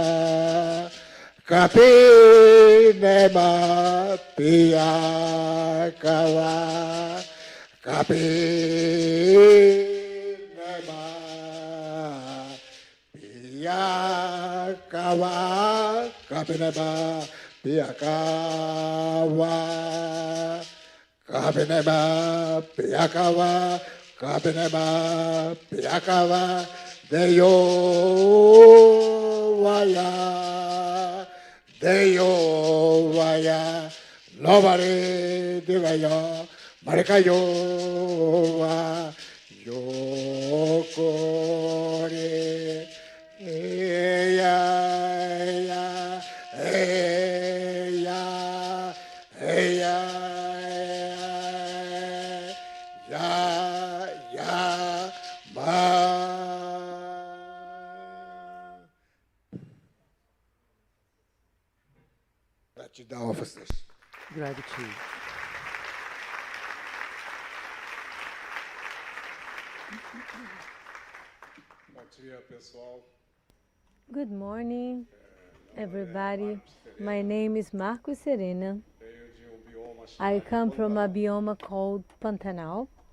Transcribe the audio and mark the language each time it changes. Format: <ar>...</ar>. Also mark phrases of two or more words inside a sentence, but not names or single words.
<pt>kape neba pia kawa kape neba pia kawa kape neba pia kawa kape neba pia kawa kape neba pia kawa Deyo vaya, nobody divaya, marikayo va, yokore, eya, eya, eya, ya, ma. Gratidão,</pt> <en>officers. Gratitude. Good morning, everybody. My name is Marcos Serena. I come from a biome called Pantanal.</en>